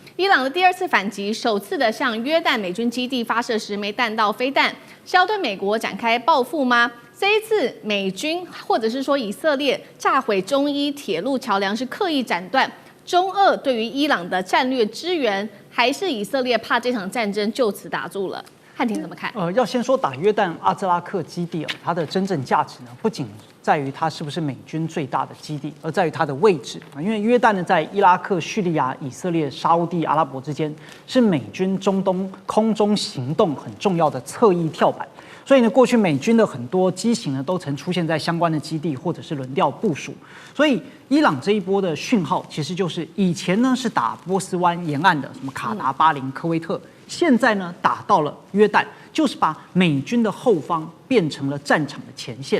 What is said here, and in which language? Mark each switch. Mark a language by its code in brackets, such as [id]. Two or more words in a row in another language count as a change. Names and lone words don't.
[zh] 伊朗的第二次反擊，首次的向約旦美軍基地發射10枚彈道飛彈，是要對美國展開報復嗎？這一次美軍或者是說以色列炸毀中伊鐵路橋樑，是刻意斬斷中俄對於伊朗的戰略支援，還是以色列怕這場戰爭就此打住了？漢庭怎麼看？要先說打約旦阿茲拉克基地它的真正價值呢，不僅在於它是不是美軍最大的基地，而在於它的位置因為約旦呢，在伊拉克、敘利亞、以色列、沙烏地阿拉伯之間，是美軍中東空中行動很重要的側翼跳板。所以呢，過去美軍的很多機型呢，都曾出現在相關的基地或者是輪調部署。所以，伊朗這一波的訊號，其實就是以前呢是打波斯灣沿岸的什麼卡達、巴林、科威特，現在呢打到了約旦，就是把美軍的後方變成了戰場的前線。